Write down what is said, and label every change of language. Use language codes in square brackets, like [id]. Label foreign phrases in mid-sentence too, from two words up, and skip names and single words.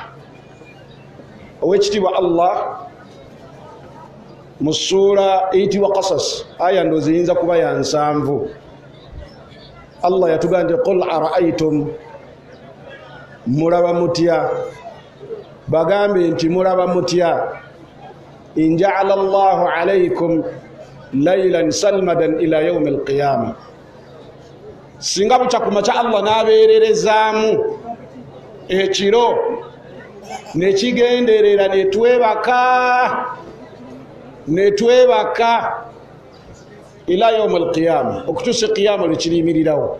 [lg] Owekitiibwa Allah mu ssuura eyitibwa Qasas, aya ndoozi eyinza kuba ya 7, Allah yatugamba nti [ar] قل أرأيتم, [lg] mulaba mutya, bagambe nti mulaba mutya, [ar] إن جعل الله عليكم الليل سرمدا إلى يوم القيامة, [lg] singa bukya ku makya Allah n'abeererezaamu ekiro nekigenderera netwebaka [ar] إلى يوم القيامة, [lg] okutuusa qiyama lwekiriyimirirawo.